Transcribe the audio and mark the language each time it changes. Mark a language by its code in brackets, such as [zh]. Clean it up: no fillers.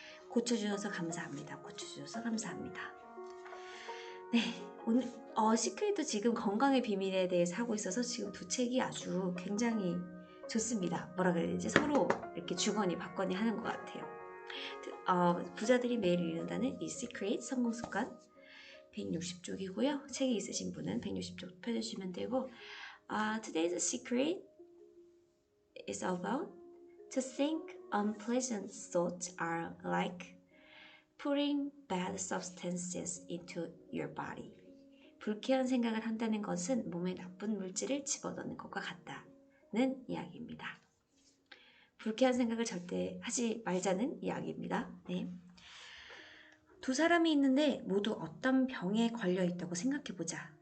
[ko] 고쳐주셔서 감사합니다. 고쳐주셔서 감사합니다. 네, 오늘 시크릿도 지금 건강의 비밀에 대해서 하고 있어서 지금 두 책이 아주 굉장히 좋습니다. 뭐라 그래야 되지? 서로 이렇게 주거니 받거니 하는 것 같아요. 부자들이 매일 읽는다는 이 시크릿 성공습관 160쪽이고요. 책이 있으신 분은 160쪽 펴주시면 되고 [en] Today's secret is about to think unpleasant thoughts are like putting bad substances into your body. [ko] 불쾌한 생각을 한다는 것은 몸에 나쁜 물질을 집어넣는 것과 같다는 이야기입니다. 불쾌한 생각을 절대 하지 말자는 이야기입니다. 네. 두 사람이 있는데 모두 어떤 병에 걸려 있다고 생각해보자.